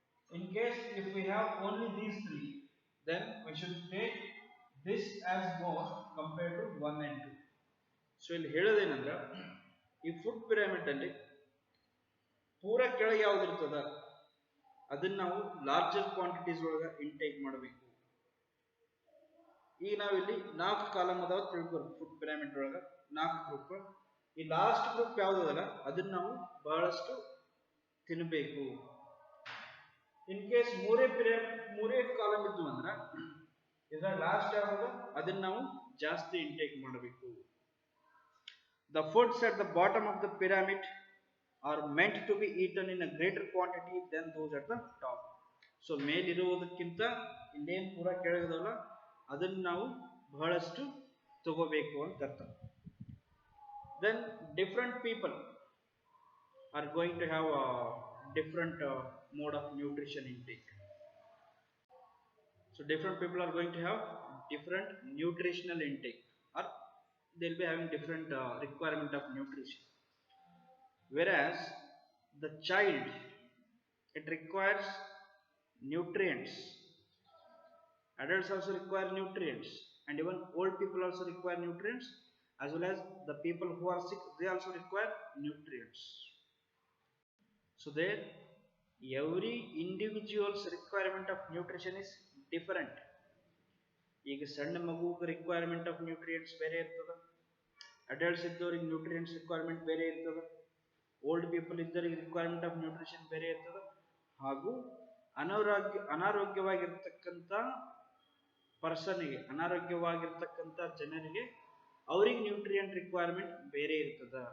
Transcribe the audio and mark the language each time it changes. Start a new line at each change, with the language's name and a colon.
English: In case if we have only these 3, then we should take this as more compared to 1 and 2.
Kannada: So ಇಲ್ಲಿ ಹೇಳೋದೇನಂದ್ರೆ, ಈ food pyramid ಅಲ್ಲಿ ಪೂರ ಕೆಳಗೆ ಯಾವ್ದು ಇರ್ತದ ಅದನ್ನ ನಾವು ಲಾರ್ಜರ್ ಕ್ವಾಂಟಿಟೀಸ್ ಒಳಗೆ ಇಂಟೇಕ್ ಮಾಡಬೇಕು. ಈಗ ನಾವಿಲ್ಲಿ 4 ಕಾಲಮ್ ಅದಾವ ತಿಳ್ಕೊರಿ ಫುಡ್ ಪಿರಮಿಡ್ ಒಳಗ 4 ಗ್ರೂಪ್. ಈ ಲಾಸ್ಟ್ ಗ್ರೂಪ್ ಯಾವ್ದದಲ್ಲ ಅದನ್ನ ನಾವು ಬಹಳಷ್ಟು ತಿನ್ನಬೇಕು. ಇನ್ ಕೇಸ್ ಮೂರೇ ಕಾಲಮ್ ಇದ್ದು ಅಂದ್ರ ಇದರ ಲಾಸ್ಟ್ ಯಾವ್ದು ಅದನ್ನ ನಾವು ಜಾಸ್ತಿ ಇಂಟೇಕ್ ಮಾಡಬೇಕು.
English: The foods at the bottom of the pyramid are meant to be eaten in a greater quantity than those at the top.
Kannada: So ಮೇಲಿರುವುದಕ್ಕಿಂತ ಇನ್ನೇನು ಪೂರ ಕೆಳಗದಲ್ಲ ಅದನ್ನು ನಾವು ಬಹಳಷ್ಟು ತಗೋಬೇಕು ಅಂತ ಅರ್ಥ.
English: Then different people are going to have a different mode of nutrition intake. So different people are going to have different nutritional intake, or they'll be having different requirement of nutrition. Whereas the child, it requires nutrients. Adults also require nutrients, and even old people also require nutrients, as well as the people who are sick, they also require nutrients. So there, every individual's requirement of nutrition is different.
Kannada: ಈಗ ಸಣ್ಣ ಮಗುವಿಗೆ requirement of nutrients ಬೇರೆ ಇರ್ತದೆ, adults ಇದ್ದವ್ರಿಗೆ nutrients requirement ಬೇರೆ ಇರ್ತದೆ, old people ಇದ್ದವರಿಗೆ requirement of nutrition ಬೇರೆ ಇರ್ತದೆ, ಹಾಗೂ ಅನಾರೋಗ್ಯವಾಗಿರ್ತಕ್ಕಂಥ ಪರ್ಸನ್ಗೆ, ಅನಾರೋಗ್ಯವಾಗಿರ್ತಕ್ಕಂಥ ಜನರಿಗೆ ಅವ್ರಿಗೆ ನ್ಯೂಟ್ರಿಯೆಂಟ್ ರಿಕ್ವೈರ್ಮೆಂಟ್ ಬೇರೆ ಇರ್ತದ.